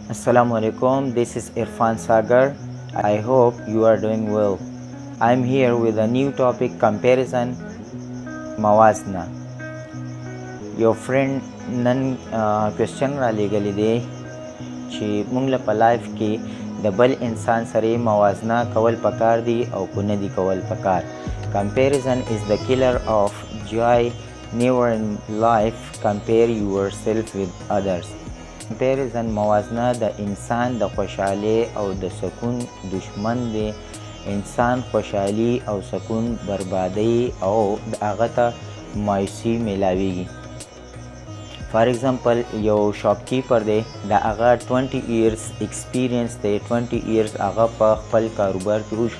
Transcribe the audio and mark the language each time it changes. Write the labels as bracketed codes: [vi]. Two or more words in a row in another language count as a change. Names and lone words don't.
[en] Assalamu alaikum, this is Irfan Sagar. I hope you are doing well. I'm here with a new topic, comparison, موازنہ. Your friend [ps] نن کوېسچن را لېږلی دی چې موږ له په لایف کې د بل انسان سره موازنه کول پکار دي او که نه دي کول پکار. Comparison is the killer of joy. Never in life compare yourself with others. Comparison موازنه د انسان د خوشحالۍ او د سکون دشمن دی. انسان خوشحالي او سکون بربادی او د هغه ته مایوسي میلاویږي. [en] for example [ps] یو شاپکیپر دی، د هغه 20 [en] years experience [ps] دی، 20 ایئرس هغه په خپل کاروبار کې وشو.